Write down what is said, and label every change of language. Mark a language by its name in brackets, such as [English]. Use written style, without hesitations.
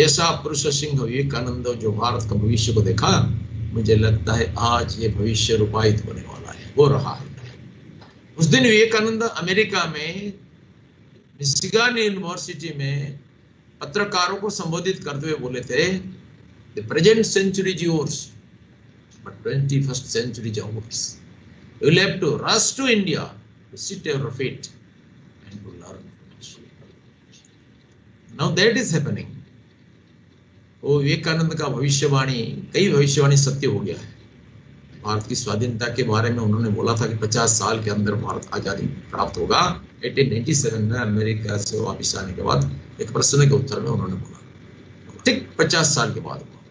[Hindi] ऐसा पुरुष सिंह विवेकानंद जो भारत का भविष्य को देखा, मुझे लगता है आज ये भविष्य रूपायित होने वाला है, हो रहा है। उस दिन विवेकानंद अमेरिका में मिशिगन यूनिवर्सिटी में पत्रकारों को संबोधित करते हुए बोले थे, the present sanctuary is yours but 21st century is ours. [English] You will have to rush to India to sit at your feet and to learn from us. Now that is happening. [Hindi] वो विवेकानंद का भविष्यवाणी, कई भविष्यवाणी सत्य हो गया है। भारत की स्वाधीनता के बारे में उन्होंने बोला था कि 50 साल के अंदर भारत आजादी प्राप्त होगा। 1897 में अमेरिका से वापस आने के बाद एक प्रश्न के उत्तर में उन्होंने बोला, ठीक 50 साल के बाद।